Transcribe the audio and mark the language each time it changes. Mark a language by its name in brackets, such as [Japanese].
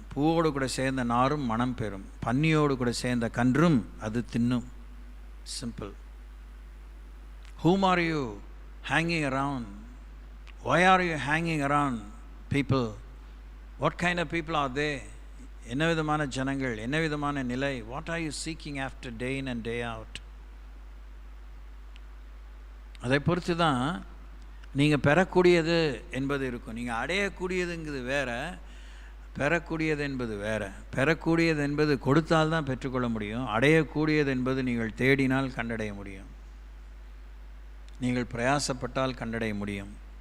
[Tamil] பூவோடு கூட சேர்ந்த நாரும் மனம் பெறும், பன்னியோடு கூட சேர்ந்த கன்றும் அது தின்னும். [English] Simple. Whom are you hanging around? Why are you hanging around people? What kind of people are they? [Tamil] என்ன விதமான ஜனங்கள், என்ன விதமான நிலை? [English] What are you seeking after day in and day out? [Tamil] அதை பொறுத்து தான் நீங்கள் பெறக்கூடியது என்பது இருக்கும். நீங்கள் அடையக்கூடியதுங்கிறது வேறு, பெறக்கூடியது என்பது வேறு. பெறக்கூடியது என்பது கொடுத்தால்தான் பெற்றுக்கொள்ள முடியும். அடையக்கூடியது என்பது நீங்கள் தேடினால் கண்டடைய முடியும், நீங்கள் பிரயாசப்பட்டால் கண்டடைய முடியும்.